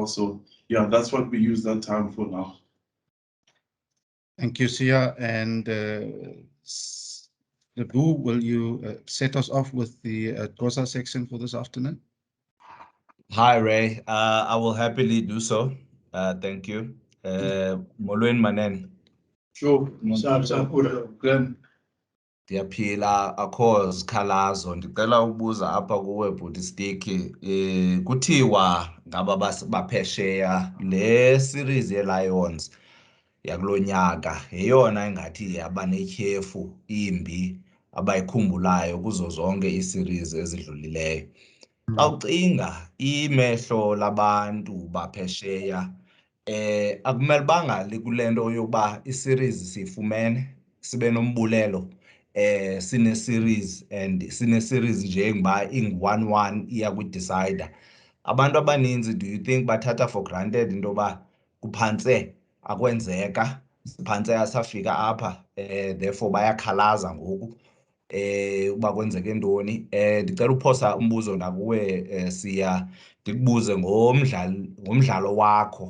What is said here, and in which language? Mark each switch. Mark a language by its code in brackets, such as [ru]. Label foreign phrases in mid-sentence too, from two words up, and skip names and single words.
[en] So yeah, that's what we use that time for now. Thank you, Sia. And Boo, will you set us off with the Xhosa section for this afternoon? Hi, Ray. I will happily do so. Thank you. [xh] Molweni Manen. [en] Sure. [xh] Ndiyaphila, akho zikhalazo. Ndicela ubuza apha kuwe bhuti Stick. Kuthiwa ngaba baphesheya le series ye-Lions yakulo nyaka yeyona engathi yaba netyhefu imbi abayikhumbulayo kuzo zonke ii-series ezidlulileyo. Xa ucinga imehlo labantu baphesheya, akumele bangali kule nto yokuba i-series siyifumene sibe nombulelo, sine-series and sine-series njengoba ingu-1-1 iya kwi-decider. Abantu abaninzi, [en] do you think [xh] bathatha [en] for granted [xh] into yoba kuphantse akwenzeka, siphantse asafika apha, therefore bayakhalaza ngoku uba kwenzeke ntoni? Ndicela uphosa umbuzo nakuwe Siya, ndikubuze ngomdlalo wakho.